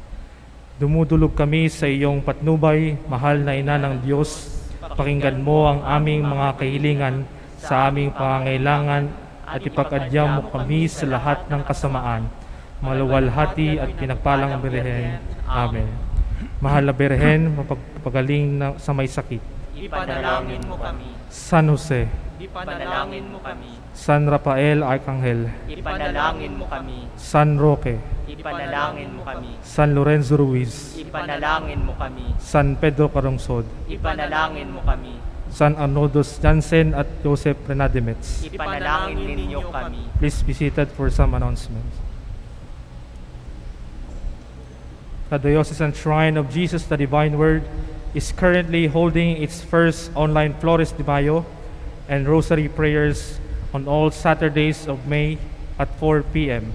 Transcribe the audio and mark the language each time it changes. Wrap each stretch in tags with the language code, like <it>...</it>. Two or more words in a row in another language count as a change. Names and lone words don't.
<tl>Dumudulog kami sa iyong patnubay, mahal na Ina ng Diyos. Pakinggan mo ang aming mga kahilingan sa aming pangangailangan at ipag-adya mo kami sa lahat ng kasamaan. Maluwalhati at pinagpalang Birhen. Amen. Mahal na Birhen, mapagpagaling na sa may sakit. Ipanalangin mo kami. San Jose, Ipanalangin mo kami. San Rafael Arcangel, Ipanalangin mo kami. San Roque, Ipanalangin mo kami. San Lorenzo Ruiz, Ipanalangin mo kami. San Pedro Carongsod, Ipanalangin mo kami. San Arnoldos Jansen at Joseph Renadimets. Ipanalangin ninyo kami.</tl> <en>Please be seated for some announcements. The Diocesan Shrine of Jesus the Divine Word is currently holding its first online Flores de Mayo and Rosary prayers on all Saturdays of May at 4 p.m.</en>